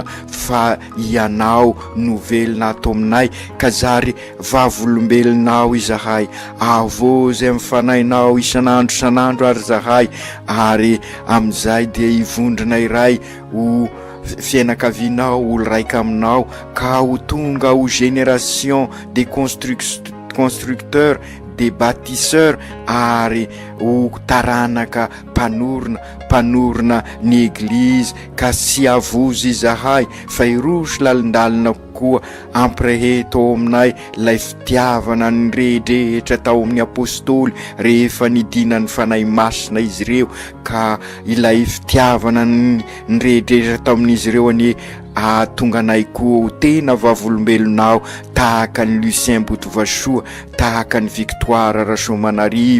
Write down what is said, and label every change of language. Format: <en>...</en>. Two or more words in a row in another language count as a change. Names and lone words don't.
<mg>fa ianao no velona ato aminay, ka zary vavolombelonao izahay, avô zay mifanahinao isanandro ary zahay, ary amin'izay dia hivondrona iray ho fianakavinao, olo raika aminao, ka ho tonga ho</mg> <fr>génération des constructeurs, des bâtisseurs,</fr> <mg>ary ho taranaka mpanorona ny eglizy, ka sy avozy izahay fa irosy lalindalina koa ampireheto ao aminay lay fitiavana ny rehetra tao amin'ny apôstôly rehefa nidina ny fanahy masina izy ireo, ka ilay fitiavana ny rehetra tao amin'izy ireo anie tonga anay koa ho tena vavolombelonao, tahaka ny Lucien Botovasoa, tahaka ny Victoire Rasomanarivo.</mg>